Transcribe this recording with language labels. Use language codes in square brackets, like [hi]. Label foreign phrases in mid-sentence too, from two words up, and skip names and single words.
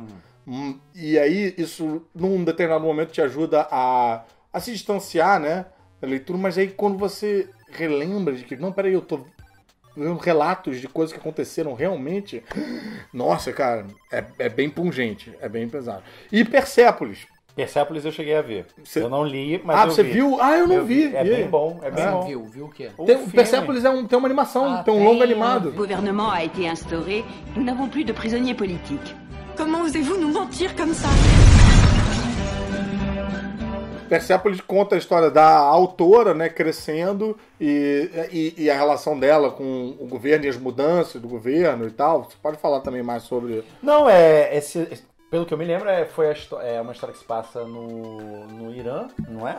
[pt] E aí isso num determinado momento te ajuda a se distanciar, né, da leitura, mas aí quando você relembra de que não, peraí, eu tô vendo relatos de coisas que aconteceram realmente. Nossa, cara, é bem pungente, é bem pesado. E Persépolis. Persépolis eu cheguei a ver. Eu não li, mas eu você vi. viu? Eu não vi. É bem bom, é bem bom. Viu o quê? Persépolis tem uma animação, tem um longo animado. [fr] Le gouvernement a été instauré, nous n'avons plus de prisonniers politiques. Comment osez-vous nous mentir comme ça? [pt] Persépolis conta a história da autora, né, crescendo e a relação dela com o governo e as mudanças do governo e tal. Você pode falar também mais sobre... Não, pelo que eu me lembro, foi uma história que se passa no Irã, não é?